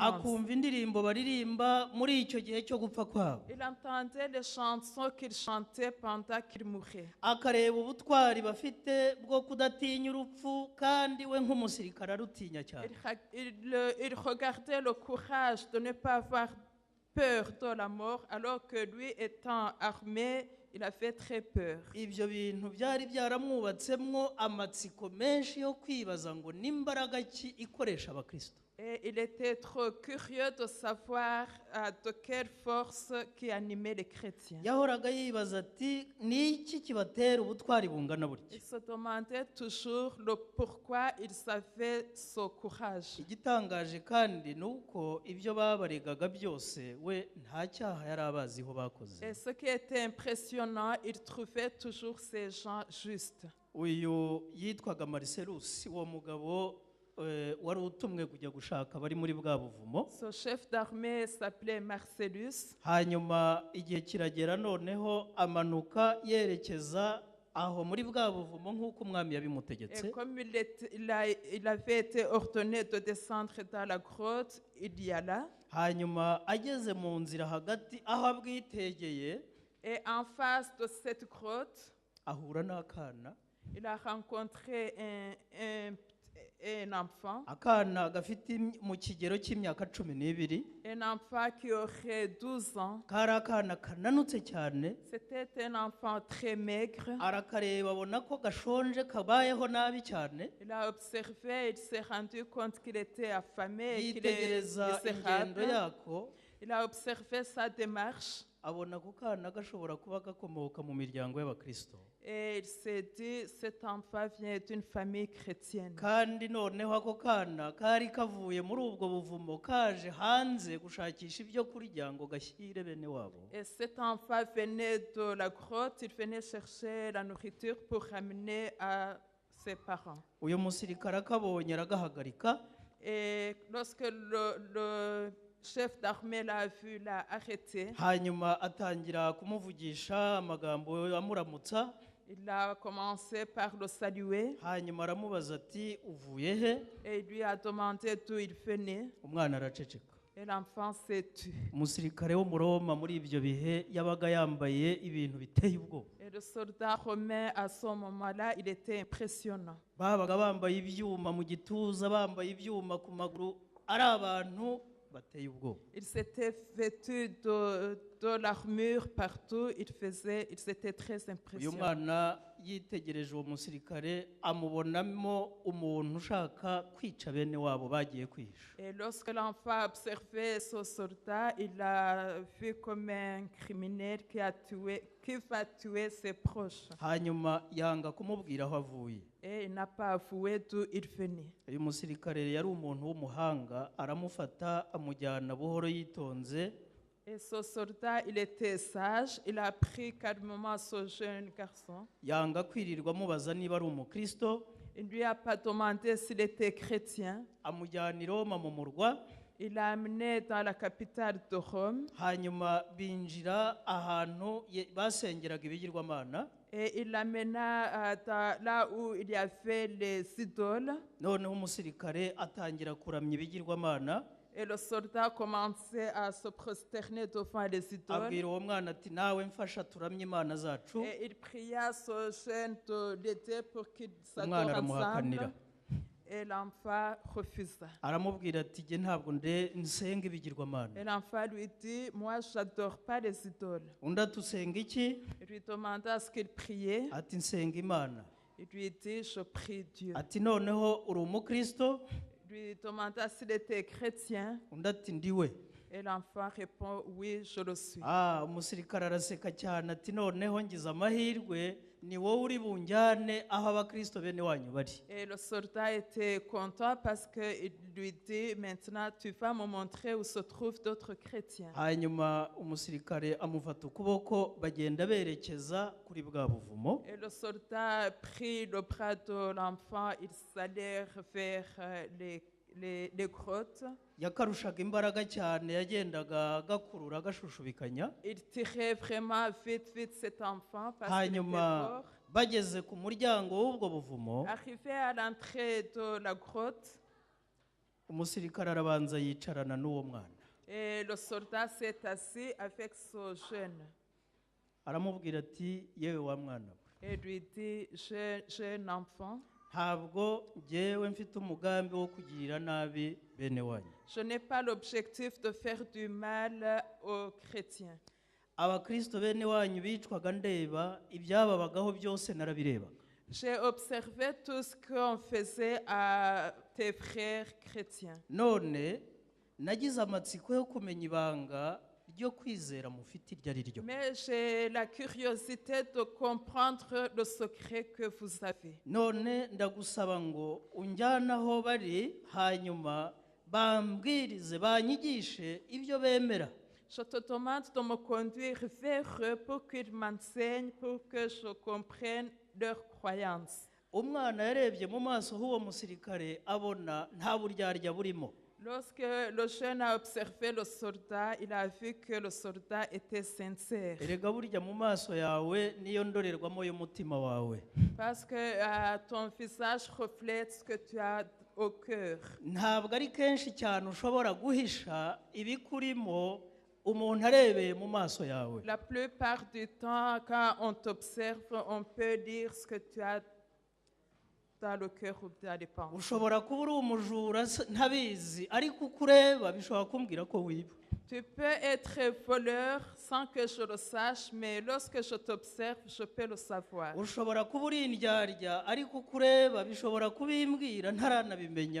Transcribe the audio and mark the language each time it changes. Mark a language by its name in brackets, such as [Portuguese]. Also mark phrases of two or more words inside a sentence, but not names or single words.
[Kinyarwanda] Akumva indirimbo baririmba muri icyo gihe cyo gupfa kwabo. [French] Il entendait les chansons qu'ils chantaient pendant qu'ils mouraient. [Kinyarwanda] Akareba ubutwari bafite bwo kudatinya urupfu, kandi we nk'umusirikare arutinya cyane. [French] Il regardait le courage de ne pas avoir peur de la mort, alors que lui étant armé, il avait très peur. [Kinyarwanda] Ibyo bintu byari byaramwubatsemwo amatsiko menshi yo kwibaza ngo n'imbaraga ki ikoresha abakristo. [French] Et il était trop curieux de savoir de quelle force qui animait les chrétiens. [Kinyarwanda] Yahoraga yibaza ati ni iki kibatera ubutwari bungana butya. [French] Il se demandait toujours le pourquoi ils avaient ce courage. [Kinyarwanda] Igitangaje kandi nuko ibyo babaregaga byose we nta cyaha yari abaziho bakoze. [French] Et ce qui était impressionnant, il trouvait toujours ces gens justes. [Kinyarwanda] Uyu yitwaga Marcellus, uwo mugabo wari utumwe kujya gushaka bari muri bwa buvumo. [French] Ce chef d'armée s'appelait Marcellus. [Kinyarwanda] Hanyuma igihe kiragera noneho amanuka yerekeza aho muri bwa buvumo nk'uko umwami [French] Et [Kinyarwanda] yabimutegetse. [French] comme il avait été ordonné de descendre dans la grotte, il y alla. [Kinyarwanda] Hanyuma ageze mu nzira hagati aho abwitegeye [French] Et en face de cette grotte, [Kinyarwanda] ahura n'akana, [French] il a rencontré un enfant. [Kinyarwanda] akana gafite mu kigero cy'imyaka 12. [French] Un enfant qui aurait 12 ans. [Kinyarwanda] Kari akana kananutse cyane, [French] C'était un enfant très maigre. [Kinyarwanda] arakareba abona ko gashonje kabayeho nabi cyane. [French] Il a observé, il s'est rendu compte qu'il était affamé, qu'il est [Kinyarwanda] Yitegereza ingendo [French] misérable. [Kinyarwanda] yako, [French] Il a observé sa démarche [Kinyarwanda] abona ko kana gashobora kuba gakomoka mu miryango y'abakristo. [French] et il s'est dit, cet enfant vient d'une famille chrétienne. [Kinyarwanda] Kandi noneho ako kana kari kavuye muri ubwo buvumo kaje hanze gushakisha ibyo kurya ngo gashyire bene wabo. [French] Et cet enfant venait de la grotte, il venait chercher la nourriture pour ramener à ses parents. [Kinyarwanda] Uyu musirikare akabonye aragahagarika, [French] Et lorsque le chef d'armée l'a vu, l'a arrêté, [Kinyarwanda] hanyuma atangira kumuvugisha amagambo amuramutsa, [French] il a commencé par le saluer [Kinyarwanda] hanyuma aramubaza ati uvuye he? [French] et il lui a demandé d'où il venait. [Kinyarwanda] Umwana araceceka. [French] Et l'enfant s'est tu. [Kinyarwanda] Umusirikare w'umuroma muri ibyo bihe yabaga yambaye ibintu biteye ubwoba. [French] Et le soldat romain, à ce moment-là, il était impressionnant. [Kinyarwanda] Babaga bambaye ibyuma mu gituza, bambaye ibyuma ku maguru, ari abantu bateye ubwoba. [French] Il s'était vêtu de l'armure partout, ils étaient très [Kinyarwanda] Uyu [French] impressionnants. [Kinyarwanda] mwana yitegereje uwo musirikare amubonamo umuntu ushaka kwica bene wabo bagiye kwihisha. [French] Et lorsque l'enfant observait ce soldat, il l'a vu comme un criminel qui va tuer ses proches. [Kinyarwanda] Hanyuma yanga kumubwira aho avuye. [French] Et il n'a pas avoué d'où il venait. [Kinyarwanda] Uyu musirikare yari umuntu w'umuhanga, aramufata amujyana buhoro yitonze. [French] Et ce soldat, il était sage, il a pris calmement ce jeune garçon. [Kinyarwanda] Yanga kwirirwa amubaza niba ari umukristo. [French] Il ne lui a pas demandé s'il était chrétien. [Kinyarwanda] Amujyana i Roma mu murwa. [French] Il l'a amené dans la capitale de Rome. [Kinyarwanda] Hanyuma binjira ahantu basengeraga ibigirwamana. [French] Et il l'amena là où il y avait les idoles. [Kinyarwanda] Noneho umusirikare atangira kuramya ibigirwamana. [French] Et le soldat commençait à se prosterner devant les idoles. [Kinyarwanda] Abwira uwo mwana ati nawe mfasha turamye imana zacu. [French] Et il pria ce jeune de l'aider pour qu'il [Kinyarwanda] Umwana [French] s'adore [Kinyarwanda] aramuhakanira. [French] ensemble. Et l'enfant refusa. [Kinyarwanda] Aramubwira ati jye ntabwo nsenga ibigirwamana. [French] Et l'enfant lui dit, moi je n'adore pas les idoles. [Kinyarwanda] Undi ati usenga iki? [French] Il lui demanda ce qu'il priait. [Kinyarwanda] Ati nsenga imana. [French] Il lui dit, je prie Dieu. [Kinyarwanda] Ati noneho uri umukristo? [French] Il lui demanda s'il était chrétien. [Kinyarwanda] Undi ati ndiwe. [French] Et l'enfant répond, oui, je le suis. [Kinyarwanda] Umusirikare araseka cyane ati noneho ngize amahirwe ni wowe uri bunjyane aho abakristo bene wanyu bari. [French] Et le soldat était content parce qu'il lui dit, maintenant tu vas me montrer où se trouvent d'autres chrétiens. [Kinyarwanda] Hanyuma umusirikare amufata ukuboko bagenda berekeza kuri bwa buvumo. [French] Et le soldat prit le bras de l'enfant, ils allèrent vers les grottes. [Kinyarwanda] Yakarushaga imbaraga cyane, yagendaga gakurura gashushubikanya. [French] Il tirait vraiment vite cet enfant parce qu'il était [Kinyarwanda] Hanyuma [French] fort. [Kinyarwanda] bageze ku muryango w'ubwo buvumo, [French] Arrivé à l'entrée de la grotte, [Kinyarwanda] umusirikare arabanza yicarana n'uwo mwana. [French] et le soldat s'est assis avec ce jeune. [Kinyarwanda] Aramubwira ati yewe wa mwana we, [French] Et lui dit, j'ai un enfant. [Kinyarwanda] ntabwo njyewe mfite umugambi wo kugirira nabi bene wanyu. [French] Je n'ai pas l'objectif de faire du mal aux chrétiens. [Kinyarwanda] Abakristo bene wanyu bicwaga ndeba, ibyababagaho byose narabirebaga. [French] J'ai observé tout ce qu'on faisait à tes frères chrétiens. [Kinyarwanda] None nagize amatsiko yo kumenya ibanga ryo kwizera mufite iryo ari ryo. [French] Mais j'ai la curiosité de comprendre le secret que vous avez. [Kinyarwanda] None ndagusaba ngo unjyane aho bari, hanyuma bambwirize banyigishe ibyo bemera. [French] Je te demande de me conduire vers eux pour qu'ils m'enseignent, pour que je comprenne leurs croyances. [Kinyarwanda] Umwana yarebye mu maso h'uwo musirikare abona nta buryarya burimo. [French] Lorsque le jeune a observé le soldat, il a vu que le soldat était sincère. [Kinyarwanda] erega burya mu maso yawe niyo ndorerwamo y'umutima wawe. [French] Parce que ton visage reflète ce que tu as au cœur. [Kinyarwanda] Ntabwo ari kenshi cyane ushobora guhisha ibikurimo umuntu arebeye mu maso yawe. [French] La plupart du temps, quand on t'observe, on peut dire ce que tu as dans le cœur ou dans les pensées. [Kinyarwanda] Ushobora kuba uri umujura ntabizi ariko uko ureba bishobora kumbwira ko wiba. [French] Tu peux être voleur sans que je le sache, mais lorsque je t'observe, je peux le savoir. [Kinyarwanda] Ushobora kuba uri indyarya ariko uko ureba bishobora kubimbwira ntaranabimenya.